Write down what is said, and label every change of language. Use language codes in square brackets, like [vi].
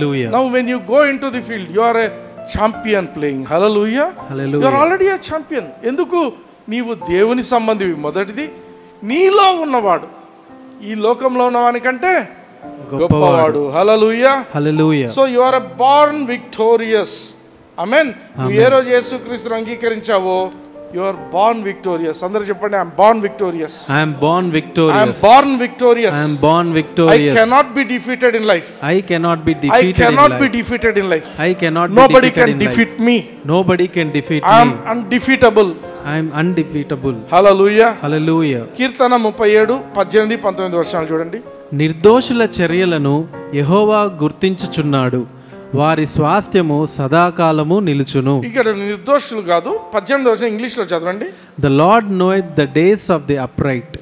[en] Now when you go into the field, you are a champion playing. Hallelujah. You are already a champion. [te] ఎందుకు? నీవు దేవుని సంబంధివి. మొదటిది, నీలో ఉన్నవాడు ఈ లోకంలో ఉన్నవాని కంటే గొప్పవాడు. హల్లెలూయా. [en] So you are a born victorious. [te] ఆమేన్. నువ్వు ఏ రోజు యేసుక్రీస్తును అంగీకరించావో [en] you are born victorious. [te] అందరూ చెప్పండి, [en] I am born victorious. I am born victorious. I am born victorious. I am born victorious. I cannot be defeated in life. I cannot be defeated in life. I cannot be Nobody defeated can defeat me. Nobody can defeat me. I am undefeatable. I am undefeatable. [te] Hallelujah. కీర్తన 37:18-19 వర్షాలు చూడండి. నిర్దోషుల చర్యలను యెహోవా గుర్తించుచున్నాడు, వారి స్వాస్థ్యము సదాకాలము నిలుచును. ఇక్కడ నిర్దోషులు కాదు, 18వ వర్షం ఇంగ్లీష్ లో చదవండి. [en] The Lord knoweth the days of the upright.